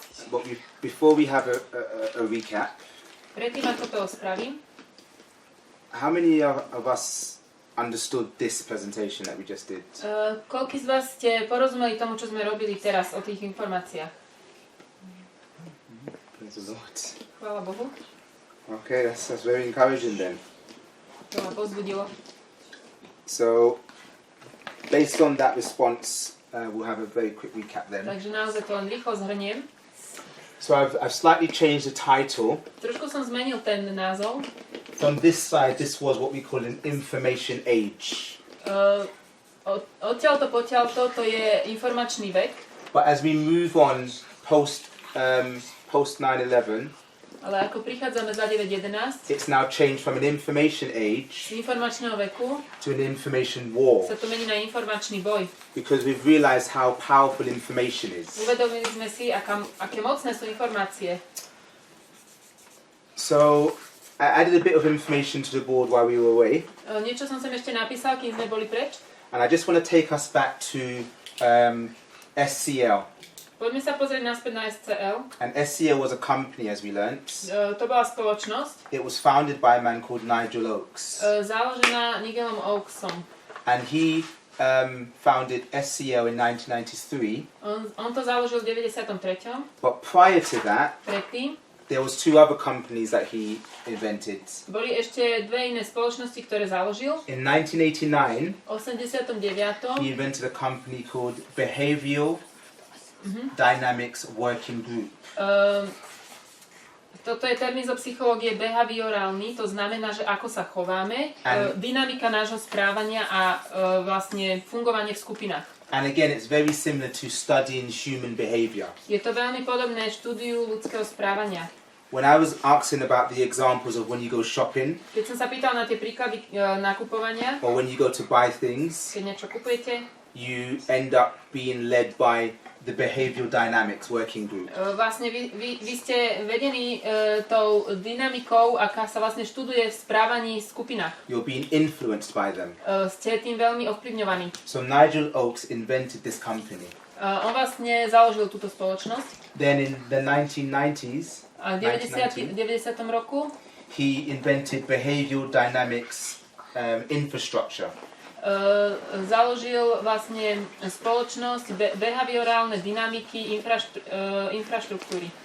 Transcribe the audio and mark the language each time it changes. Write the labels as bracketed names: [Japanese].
[English] But before we have a recap, [Slovak] Predtým, ako to spravím, [English] how many of us understood this presentation that we just did? [Slovak] Koľkí z vás ste porozumeli tomu, čo sme robili teraz o tých informáciách? [English] Praise the Lord. [Slovak] Chvála Bohu. [English] Okay, that's very encouraging then. [Slovak] To ma povzbudilo. [English] So, based on that response, we'll have a very quick recap then. [Slovak] Takže naozaj to len rýchlo zhrniem. [English] So I've slightly changed the title. [Slovak] Trošku som zmenil ten názov. [English] From this side, this was what we call an information age. [Slovak] Odtiaľto potiaľto to je informačný vek. [English] But as we move on post 9/11, [Slovak] Ale ako prichádzame za 9.11, [English] it's now changed from an information age [Slovak] z informačného veku [English] to an information war. [Slovak] sa to mení na informačný boj. [English] Because we've realized how powerful information is. [Slovak] Uvedomili sme si, aké mocné sú informácie. [English] So I added a bit of information to the board while we were away. [Slovak] Niečo som sem ešte napísal, kým sme boli preč. [English] And I just want to take us back to SCL. [Slovak] Poďme sa pozrieť naspäť na SCL. [English] And SCL was a company, as we learnt. [Slovak] To bola spoločnosť. [English] It was founded by a man called Nigel Oakes. [Slovak] Založená Nigelom Oakesom. [English] And he founded SCL in 1993. [Slovak] On to založil v 93. [English] But prior to that, [Slovak] Predtým [English] there was two other companies that he invented. [Slovak] boli ešte dve iné spoločnosti, ktoré založil. [English] In 1989, [Slovak] V 89. [English] he invented a company called Behavioral Dynamics Working Group. [Slovak] Toto je termín zo psychológie behaviorálny, to znamená, že ako sa chováme, dynamika nášho správania a vlastne fungovanie v skupinách. [English] And again, it's very similar to studying human behavior. [Slovak] Je to veľmi podobné štúdiu ľudského správania. [English] When I was asking about the examples of when you go shopping, [Slovak] Keď som sa pýtal na tie príklady nakupovania, [English] or when you go to buy things, [Slovak] keď niečo kupujete, [English] you end up being led by the Behavioral Dynamics Working Group. [Slovak] vlastne vy ste vedení tou dynamikou, aká sa vlastne študuje v správaní v skupinách. [English] You're being influenced by them. [Slovak] Ste tým veľmi ovplyvňovaní. [English] So Nigel Oakes invented this company. [Slovak] On vlastne založil túto spoločnosť. [English] Then in the 1990s, [Slovak] A v 90. roku [English] he invented Behavioral Dynamics Infrastructure. [Slovak] Založil vlastne spoločnosť behaviorálne dynamiky infraštruktúry.